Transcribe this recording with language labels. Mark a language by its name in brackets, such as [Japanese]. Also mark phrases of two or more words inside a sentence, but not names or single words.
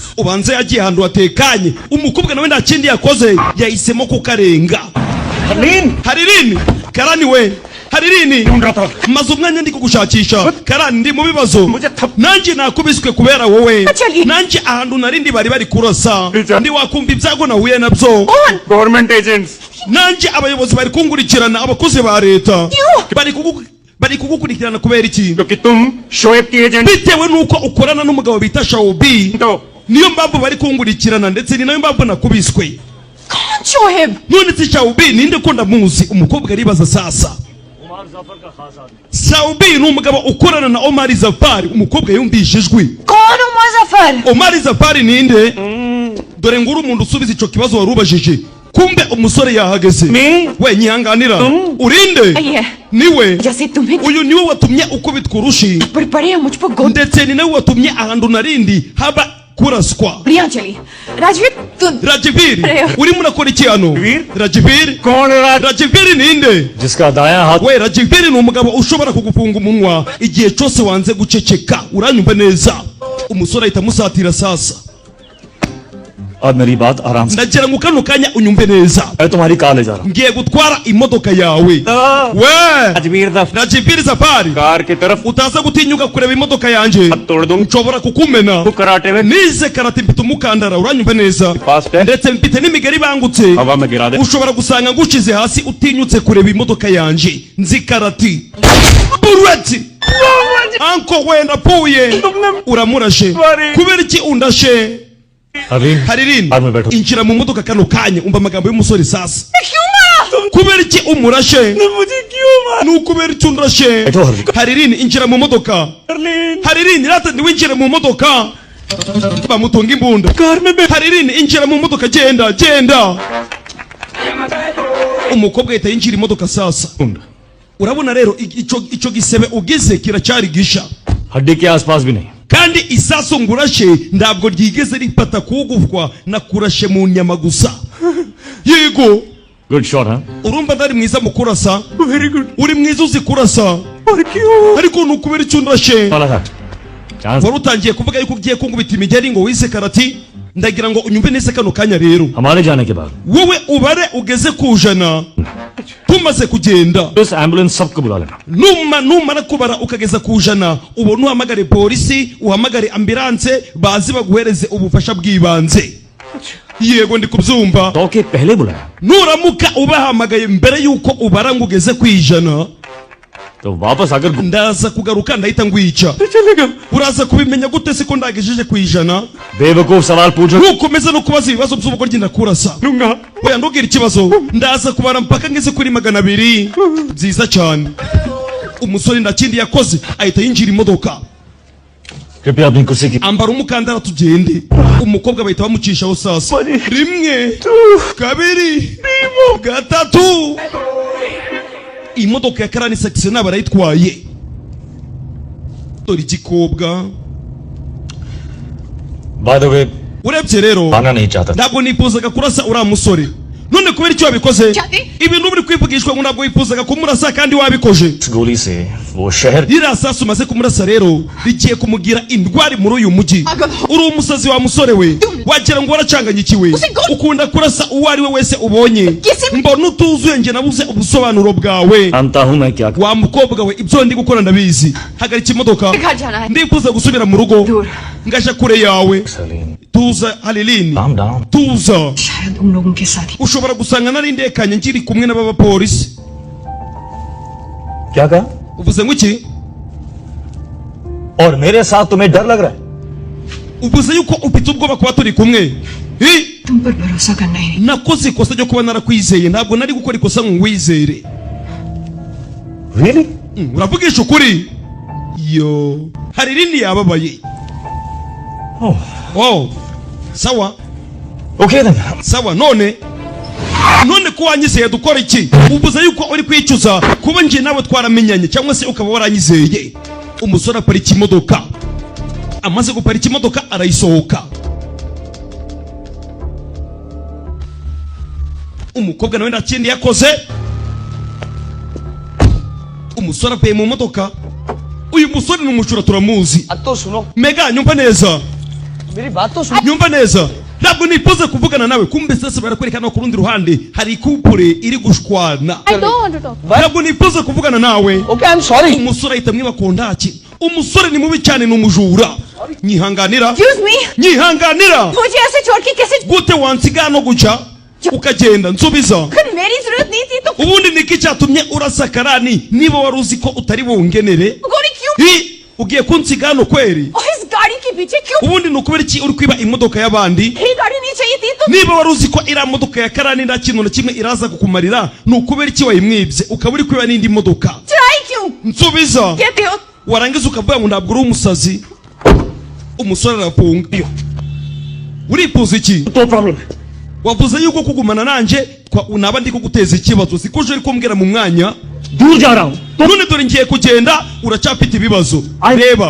[Kinyarwanda] ubanze yagiye hano watekanye umukobwa nawe ndakindi yakoze yahisemo kukarenga Halilini karani we Halilini maze umwanya ndi kugushakisha karani ndi mu bibazo nanjye nakubiswe kubera wowe nanjye ahantu narindi bari kurasa ndi wakumva ibyago nahuye nabyo [English] government agents [Kinyarwanda] nanjye abayobozi bari kungurikirana abakozi ba leta bari kugukurikirana kubera iki [Hindi] क्योंकि तुम शोएब की एजेंट [Kinyarwanda] bitewe nuko ukorana n'umugabo bita Shaubi niyo mpamvu bari kungurikirana ndetse ni nayo mpamvu nakubiswe शोएब none si Shaubi ninde ko ndamuzi umukobwa aribaza sasa Shaubi ni umugabo ukorana na Omar Zafari umukobwa yumvishijwe [Hindi] कौन उमर जफर [Kinyarwanda] Omar Zafari ninde dore nguru umuntu usubiza ico kibazo warubajije kumbe umusore yahageze we nyihanganira urinde niwe [Hindi] जैसे तुम्हें [Kinyarwanda] uyu niwe watumye ukubitwa urushi [Hindi] पड़े मुझ पर गोद [Kinyarwanda] ndetse ni nawe watumye ahantu narindi haba kuraswa [Hindi] बढ़िया चली राजवीर तुम [Kinyarwanda] Rajiviri urimo urakora iki hano Rajiviri Rajiviri ninde [Hindi] जिसका दायां हाथ [Kinyarwanda] we Rajiviri ni umugabo ushobora kugufunga umunwa igihe cyose wanze guceceka uranyumva neza umusore ahita musatira sasa [Hindi] और मेरी बात आराम से [Kinyarwanda] ndagira ngo kano kanya unyumve neza [Hindi] मैं तुम्हारी कार ले जा रहा हूँ [Kinyarwanda] ngiye gutwara imodoka yawe we Rajiviri Zafari [Hindi] कार की तरफ [Kinyarwanda] utaza gutinyuka kureba imodoka yanjye [Hindi] तोड़ दूं [Kinyarwanda] nshobora kukumena [Hindi] कराटे में [Kinyarwanda] nize karate mfite umukandara uranyumva neza ndetse mfite n'imigari bangutse [Hindi] हवा में गिरा दे [Kinyarwanda] ushobora gusanga ngushize hasi utinyutse kureba imodoka yanjye nzi karati burweti anko wenda puye uramurashe kubera iki undashe Haririn [Hindi] कार में बैठो [Kinyarwanda] injira mu modoka kano kanya umva amagambo y'umusore sasa [Hindi] क्यों [Kinyarwanda] kubera iki umurashe [Hindi] मुझे क्यों [Kinyarwanda] nukubera iki unrashe [Hindi] बैठो हरलीन [Kinyarwanda] Haririn injira mu modoka Haririn rata niwinjire mu modoka bamutunga imbunda [Hindi] कार में [Kinyarwanda] Haririn injira mu modoka genda umukobwa yahita yinjira imodoka sasa urabona rero ico gisebe ugize kiracyari gisha [Hindi] हड्डी के आसपास भी नहीं [Kinyarwanda] kandi isaso ngurashe ntabwo ryigeze ripata kugufwa na kurashe mu nyama gusa yego [English] good shot हाँ [Kinyarwanda] urumva ndari mwiza mu kurasa [English] very good [Kinyarwanda] uri mwiza uzi kurasa [Hindi] और क्यों [Kinyarwanda] ariko nukubera icyo unrashe [Hindi] वाला था चांस [Kinyarwanda] wari utangiye kuvuga yuko ugiye kungubita imigeri ngo wize karati ndagira ngo unyumve neza kano kanya rero [Hindi] हमारे जाने के बाद [Kinyarwanda] wowe ubare ugeze ku ijana tumaze kugenda [Hindi] इस एम्बुलेंस सबको बुला लेना [Kinyarwanda] numara kubara ukageza ku ijana ubona uhamagare polisi uhamagare ambulance bazi baguhereze ubufasha bw'ibanze yego ndi kubyumva [Hindi] तो के पहले बुलाया [Kinyarwanda] nuramuka ubahamagaye mbere yuko ubara ngo ugeze ku ijana [Hindi] तो वापस आकर [Kinyarwanda] ndaza kugaruka ndahita ngwica [Hindi] चलेगा [Kinyarwanda] uraza kubimenya gute se ko ndagejeje ku ijana [Hindi] बेवकूफ सवाल पूछो [Kinyarwanda] nukomeza no kubaza ibibazo by'ubugoryi ndakurasa [Hindi] लूंगा [Kinyarwanda] oya ntugire ikibazo ndaza kubara mpaka ngeze kuri 200 byiza cyane umusore ndakindi yakoze ahita yinjira imodoka [Hindi] कृपया अपनी कुर्सी की [Kinyarwanda] ambara umukandara tugende umukobwa bahita bamucishaho sasa rimwe kabiri gatatu imodoka ya karani sectionnaire barayitwaye dore igikobwa [English] by the way [Kinyarwanda] urebye rero [Hindi] आना नहीं चाहता [Kinyarwanda] ntabwo nifuzaga kurasa uriya musore none kubera icyo wabikoze Cyati? ibintu biri kwivugishwa ngo ntabwo wifuzaga kumurasa kandi wabikoje [Hindi] इस गोली से वो शहर [Kinyarwanda] ririya sasu umaze kumurasa rero rigiye kumugira indwari muri uyu mujyi uri umusazi wa musore we wagira ngo waracanganyikiwe ukunda kurasa uwo ari we wese ubonye mbona utuzuye njye nabuze ubusobanuro bwawe [Hindi] जानता हूँ मैं क्या [Kinyarwanda] wa mukobwa we ibyo ndi gukora ndabizi hagarika imodoka [Hindi] घर जाना है [Kinyarwanda] ndifuza gusubira mu rugo [Hindi] दूर [Kinyarwanda] ngaja kure yawe सलीम tuza Haririn [English] calm down [Kinyarwanda] tuza [Hindi] शायद उन लोगों के साथ ही [Kinyarwanda] ushobora gusanga nari ndekanye nkiri kumwe n'abapolisi [Hindi] क्या कहा [Kinyarwanda] uvuze ngo iki [Hindi] और मेरे साथ तुम्हें डर लग रहा है [Kinyarwanda] uvuze yuko ufite ubwoba kuba turi kumwe [Hindi] तुम पर भरोसा करना ही नहीं [Kinyarwanda] nakoze ikosa ryo kuba narakwizeye ntabwo nari gukora ikosa ngo wizere [English] रियली [Kinyarwanda] uravugisha ukuri yo Haririn yababaye oh sawa [English] okay then [Kinyarwanda] sawa none ko wanyizeye dukora iki uvuze yuko uri kwicuza kuba nje nawe twaramenyanye cyangwa se ukaba waranyizeye umusore aparika imodoka amaze guparika imodoka arayisohoka umukobwa nawe ndakindi yakoze umusore avuye mu modoka uyu musore ni umushura turamuzi [Hindi] तो सुनो [Kinyarwanda] mega nyumva neza [Hindi] मेरी बात तो सुनो [Kinyarwanda] nyumva neza ntabwo nifuza kuvugana nawe kumbe sasa barakwerekana ku rundi ruhande hari couple iri gushwana [English] I don't want to talk. [Kinyarwanda] ntabwo nifuza kuvugana nawe [English] okay I am sorry [Kinyarwanda] umusore ahita mwiba kondaki umusore ni mubi cyane ni umujura nyihanganira [English] Excuse me. [Kinyarwanda] nyihanganira [Hindi] मुझे ऐसे छोड़ के कैसे [Kinyarwanda] gute wansiga no guca ukagenda nsubiza [Hindi] अगर मेरी जरूरत नहीं थी तो [Kinyarwanda] ubundi niki cyatumye urasa karani niba wari uzi ko utari bungenere [Hindi] गोली क्यों [Kinyarwanda] ugiye kunsiga hano kweri [Hindi] और इस गाड़ी के पीछे क्यों [Kinyarwanda] ubundi ni ukubera iki uri kwiba imodoka y'abandi [Hindi] ये गाड़ी नहीं चाहिए थी तो [Kinyarwanda] niba wari uzi ko iriya modoka ya karani nta kintu na kimwe iraza kukumarira ni ukubera iki wayimwibye ukaba uri kwiba n'indi modoka [Hindi] चुराई क्यों [Kinyarwanda] nsubiza [Hindi] कहते हो [Kinyarwanda] warangiza ukavuga ngo ntabwo uri umusazi umusore arafunga urifuza iki [Hindi] तो प्रॉब्लम [Kinyarwanda] wavuze yuko kugumana nanjye naba ndi kuguteza ikibazo siko uje uri kumbwira mu mwanya [Hindi] दूर जा रहा हूँ [Kinyarwanda] none dore ngiye kugenda uracyafite ibibazo reba